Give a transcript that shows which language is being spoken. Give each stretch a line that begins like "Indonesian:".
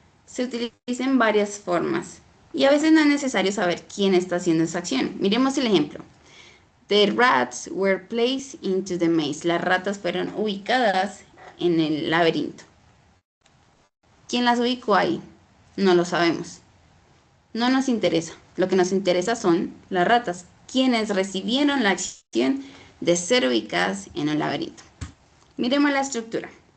Spanish: Se utiliza en varias formas y a veces no es necesario saber quién está haciendo esa acción. Miremos el ejemplo.
English: The rats were placed into the maze.
Spanish: Las ratas fueron ubicadas en el laberinto. ¿Quién las ubicó ahí? No lo sabemos. No nos interesa. Lo que nos interesa son las ratas, quienes recibieron la acción de ser ubicadas en un laberinto. Miremos la estructura.